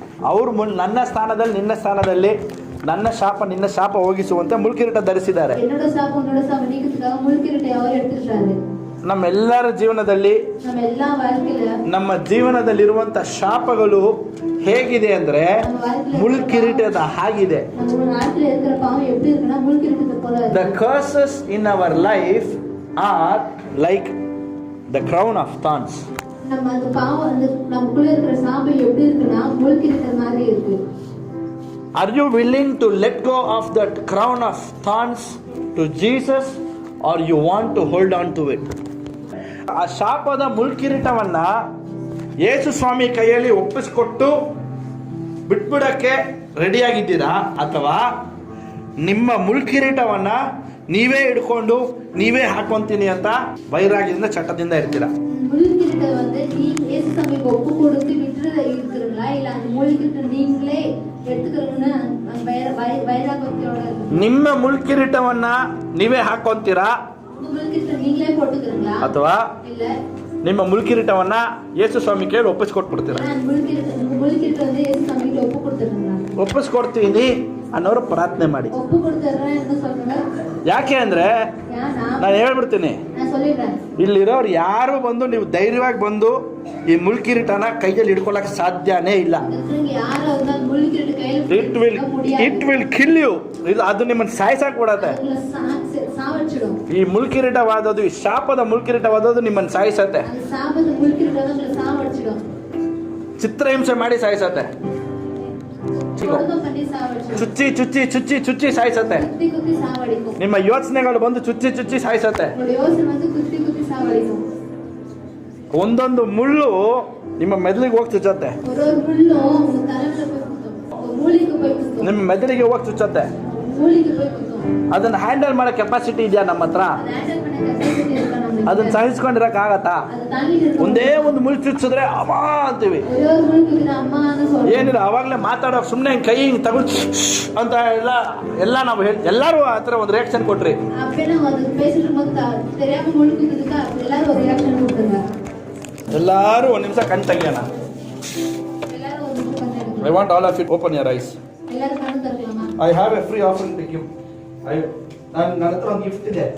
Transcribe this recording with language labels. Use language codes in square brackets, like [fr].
[kn] ಅವರು ನನ್ನ ಸ್ಥಾನದಲ್ಲಿ ನಿನ್ನ ಸ್ಥಾನದಲ್ಲಿ ನನ್ನ ಶಾಪ ನಿನ್ನ ಶಾಪ ಹೋಗಿಸುವಂತೆ ಮುಳ್ಕಿರೀಟ ಧರಿಸಿದ್ದಾರೆ. [ta] என்னோட சாபம் உன்னோட சாபம் நீக்கிறதுக்காக முள்கிரீட்டை அவர் எடுத்துட்டாரு. [kn] ನಮ್ಮೆಲ್ಲರ ಜೀವನದಲ್ಲಿ [ta] நம்ம எல்லா வாழ்க்கையில [kn] ನಮ್ಮ ಜೀವನದಲ್ಲಿರುವಂತ ಶಾಪಗಳು ಹೇಗಿದೆ ಅಂದ್ರೆ ಮುಳ್ಕಿರೀಟದ ಹಾಗಿದೆ. [ta] நம்ம வாழ்க்கையில இருக்கிற பாவம் எப்படி இருக்குன்னா முள்கிரீட்டத்தை போல இருக்கு. [en] The curses in our life are like the crown of thorns. [ta] நம்ம அந்த பாவம் அந்த நமக்குள்ள இருக்கிற சாபம் எப்படி இருக்குன்னா முள்கிரீட்டை மாதிரி இருக்கு. [en] Are you willing to let go of that crown of thorns to Jesus or you want to hold on to it? [kn] ಆ ಶಾಪದ ಮುಳ್ಕಿರೀಟವನ್ನ ಯೇಸು ಸ್ವಾಮಿ ಕೈಯಲ್ಲಿ ಒಪ್ಪಿಸಿಕೊಟ್ಟು ಬಿಟ್ಬಿಡಕ್ಕೆ ರೆಡಿಯಾಗಿದ್ದೀರಾ, ಅಥವಾ ನಿಮ್ಮ ಮುಳ್ಕಿರೀಟವನ್ನ ನೀವೇ ಹಿಡ್ಕೊಂಡು ನೀವೇ ಹಾಕೊಂತೀನಿ ಅಂತ ವೈರಾಗ್ಯದಿಂದ ಚಟದಿಂದ ಇರ್ತೀರಾ? [ta] முள்கிரீட்டை வந்து நீ இயேசு சாமிக்கு ஒப்பு கொடுத்து விட்டுறத இருக்கிறீங்களா, இல்ல அந்த முள்கிரீட்டை நீங்களே எடுத்துக்கிறீங்கன்னு வைராகத்தோட இருக்கு? [kn] ನಿಮ್ಮ ಮುಳ್ಕಿರೀಟವನ್ನ ನೀವೇ ಹಾಕೊಂತೀರಾ [ta] முள்கிரீட்டை நீங்களே போட்டுக்கிறீங்களா, [kn] ಅಥವಾ [ta] இல்ல [kn] ನಿಮ್ಮ ಮುಳ್ಕಿರೀಟವನ್ನ ಯೇಸು ಸ್ವಾಮಿ ಕೈಯಲ್ಲಿ ಒಪ್ಪಿಸ್ಕೊಟ್ಬಿಡ್ತೀರಾ? [ta] முள்கிரீட்டை வந்து இயேசு சாமிக்கு ஒப்பு கொடுத்துறீங்களா? [kn] ಒಪ್ಪಿಸ್ಕೊಡ್ತೀನಿ ಅನ್ನೋರು ಪ್ರಾರ್ಥನೆ ಮಾಡಿ. [ta] ஒப்பு கொடுத்துறேன் என்ன சொல்லுங்க? [kn] ಯಾಕೆ ಅಂದ್ರೆ ನಾನು ಹೇಳ್ಬಿಡ್ತೀನಿ, [ta] நான் சொல்லிடுறேன், [kn] ಇಲ್ಲಿರೋರು ಯಾರು ಬಂದು ನೀವು ಧೈರ್ಯವಾಗಿ ಬಂದು ಈ ಮುಳ್ಕಿರೀಟನ ಕೈಯಲ್ಲಿ ಹಿಡ್ಕೊಳಕ್ ಸಾಧ್ಯನೇ ಇಲ್ಲ. [ta] யாரும் வந்து முள்கிரீட்டை கையில [en] It will kill you. [kn] ಅದು ನಿಮ್ಮನ್ನು ಸಾಯಿಸಾಕ್ ಬಿಡತ್ತೆ. [ta] சாவச்சிடும். [kn] ಈ ಮುಳ್ಕಿರೀಟವಾದದ್ದು, ಈ ಶಾಪದ ಮುಳ್ಕಿರೀಟವಾದದ್ದು ನಿಮ್ಮನ್ನು ಸಾಯಿಸತ್ತೆ. [ta] அந்த சாபದ முள்கிரீட்டை வந்து சாவச்சிடும். [kn] ಚಿತ್ರಹಿಂಸೆ ಮಾಡಿ ಸಾಯಿಸತ್ತೆ. [ta] கொடுமை பண்ணி சாவச்சிடும். [kn] ಚುಚ್ಚಿ ಚುಚ್ಚಿ ಚುಚ್ಚಿ ಚುಚ್ಚಿ ಸಾಯಿಸತ್ತೆ. [ta] குத்தி குத்தி சாவடிக்கும். [kn] ನಿಮ್ಮ ಯೋಚನೆಗಳು ಬಂದು ಚುಚ್ಚಿ ಚುಚ್ಚಿ ಸಾಯಿಸತ್ತೆ. [ta] உங்களுடைய யோசனை வந்து குத்தி குத்தி சாவடிக்கும். [kn] ಒಂದೊಂದು ಮುಳ್ಳು ನಿಮ್ಮ ಮೆದುಳಿಗೆ ಹೋಗಿ ಚುಚ್ಚತ್ತೆ. [ta] ஒரு ஒரு முள்ளும் உங்க தலையில போய் குத்தும், உங்க மூளைக்கு போய் குத்தும், [kn] ನಿಮ್ಮ ಮೆದುಳಿಗೆ ಹೋಗಿ ಚುಚ್ಚತ್ತೆ. [ta] மூளைக்கு போய் குத்தும். [kn] ಅದನ್ನ ಹ್ಯಾಂಡಲ್ ಮಾಡೋ ಕೆಪಾಸಿಟಿ ಇದೆಯಾ ನಮ್ಮ ಹತ್ರ? [ta] அதை ஹேண்டில் பண்ண கெப்பாசிட்டி இருக்கா நமக்கு? [kn] ಅದನ್ನ ಸಹಿಸ್ಕೊಂಡಿರಕ್ ಆಗತ್ತಾ? [ta] அதை தாங்கிட்டு இருக்க [kn] ಒಂದೇ ಒಂದು ಮುಳ್ಳು ಚುಚ್ಚಿದ್ರೆ ಅಮ್ಮ ಅಂತೀವಿ. [ta] ஒரே ஒரு முள் குத்தினா அம்மான்னு சொல்றோம். [kn] ಏನಿಲ್ಲ, ಅವಾಗಲೇ ಮಾತಾಡೋ ಸುಮ್ಮನೆ ಕೈ ಹಿಂಗ್ ತಗೊಂಡು ಅಂತ ಎಲ್ಲ ನಾವು ಎಲ್ಲರೂ ಆ ಥರ ಒಂದು ರಿಯಾಕ್ಷನ್ ಕೊಟ್ರಿ. [ta] அப்படியே நம்ம அது பேசிட்டு இருக்கும்போது தெரியாம முள் குத்துதுக்கா எல்லாரும் ஒரு ரியாக்ஷன் கொடுத்துருங்க. [kn] ಎಲ್ಲರೂ ಒಂದು ನಿಮಿಷ ಕಣ್ ತೆಗಿಯೋಣ. [ta] எல்லாரும் ஒரு நிமிஷம் கண்ணு எடுக்கணும். [en] I want all of it open your eyes. [ta] எல்லாரும் கண்ணு திறக்கலாமா? [en] I have a free offering to give. [kn] ನನ್ನ ಹತ್ರ ಒಂದು ಗಿಫ್ಟ್ ಇದೆ.